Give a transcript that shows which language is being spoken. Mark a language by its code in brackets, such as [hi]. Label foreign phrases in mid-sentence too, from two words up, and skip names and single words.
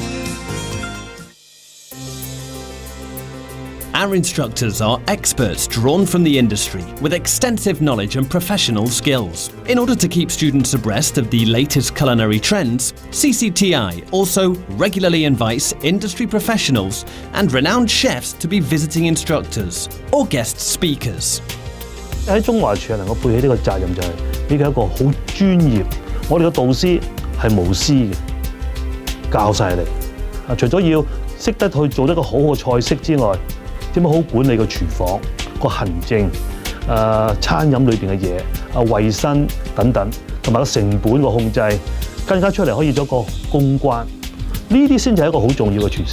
[en] Our instructors are experts drawn from the industry with extensive knowledge and professional skills. In order to keep students abreast of the latest culinary trends, CCTI also regularly invites industry professionals and renowned chefs to be visiting instructors or guest speakers. [yue] 喺中華廚藝能夠背起呢個責任，就係呢個一個好專業，我哋嘅導師係無私嘅，教晒你。除咗要識得去做一個好嘅菜式之外，點樣好管理個廚房、個行政、餐飲裏邊嘅嘢、衞生等等，同埋個成本個控制，更加出嚟可以做一個公關，呢啲先至係一個好重要嘅廚師。